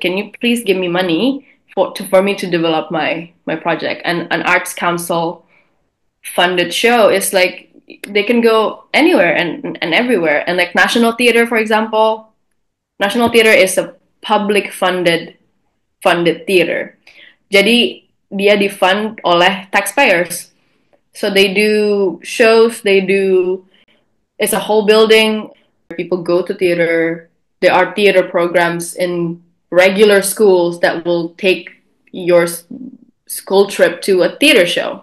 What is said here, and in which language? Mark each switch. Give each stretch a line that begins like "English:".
English: Can you please give me money for me to develop my project? And an arts council funded show is like they can go anywhere and everywhere. And like National Theater, for example, National Theater is a public funded theater.
Indonesian: Jadi dia di-fund oleh taxpayers.
English: So they do shows, it's a whole building. People go to theater. There are theater programs in regular schools that will take your school trip to a theater show.